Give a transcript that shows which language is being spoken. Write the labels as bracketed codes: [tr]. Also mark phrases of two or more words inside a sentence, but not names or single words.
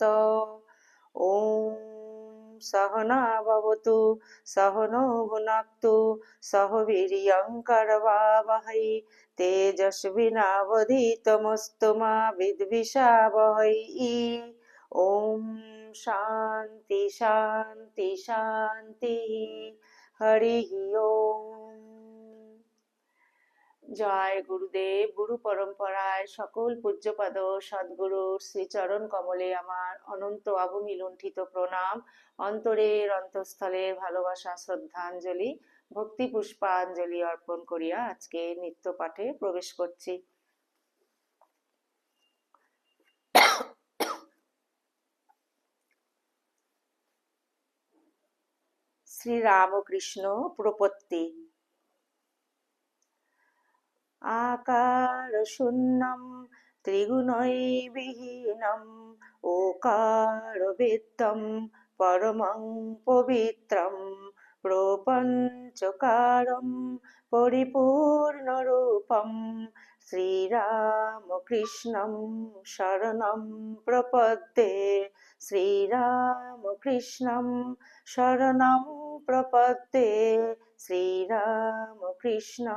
[sa] ॐ सहना भवतु सहनौ भुनक्तु सह वीर्यं करवावहै तेजस्विनावधीतमस्तु मा विद्विषावहै। ॐ शान्ति शान्ति शान्तिः। हरिः ओम। জয় গুরুদেব। [bn] গুরু পরম্পরায় সকল পূজ্যপাদ সদ্গুরুর শ্রীচরণ কমলে আমার অনন্ত আভূমি লুণ্ঠিত প্রণাম, অন্তরের অন্তঃস্থলের ভালোবাসা শ্রদ্ধাঞ্জলি, ভক্তি পুষ্পাঞ্জলি অর্পণ করিয়া আজকে নিত্য পাঠে প্রবেশ করছি। শ্রীরামকৃষ্ণ প্রপত্তি। [sa] आकार शून्यं त्रिगुणैर्विहीनम् ओकार वेद्यं परमं पवित्रं প্রপঞ্চকারম পরিপূর্ণরূপম শ্রীরামকৃষ্ণম শরণম প্রপদ্যে শ্রীরামকৃষ্ণম শরণম প্রপদ্যে শ্রীরামকৃষ্ণম